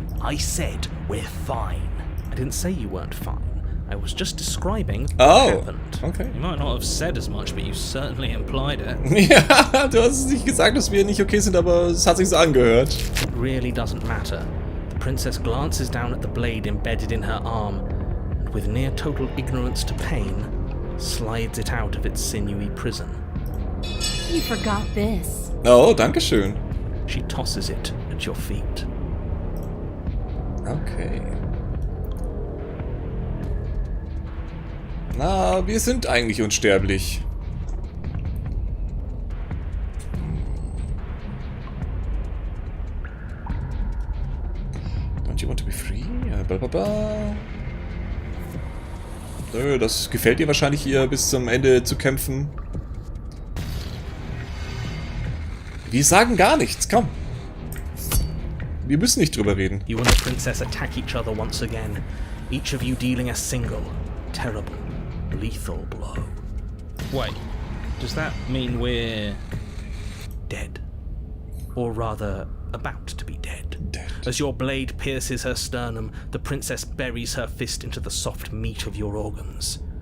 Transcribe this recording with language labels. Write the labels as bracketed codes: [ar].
[en] I said we're fine. I didn't say you weren't fine. I was just describing what happened. Okay. You might not have said as much, but you certainly implied it. [de] Ja, du hast nicht gesagt, dass wir nicht okay sind, aber es hat sich so angehört. [en] It really doesn't matter. The princess glances down at the blade embedded in her arm, and with near total ignorance to pain, slides it out of its sinewy prison. You forgot this. [de] Oh, danke schön. [en] She tosses it at your feet. Okay. [de] Na, wir sind eigentlich unsterblich. [en] Don't you want to be free? Blablabla. [de] Nö, das gefällt ihr wahrscheinlich, hier bis zum Ende zu kämpfen. Wir sagen gar nichts, komm. Wir müssen nicht drüber reden. [en] You and the princess attack each other once again, each of you dealing a single, terrible, lethal blow. Wait, does that mean we're dead? Or rather, about to be dead. As your blade pierces her sternum, the princess buries her fist into the soft meat of your organs.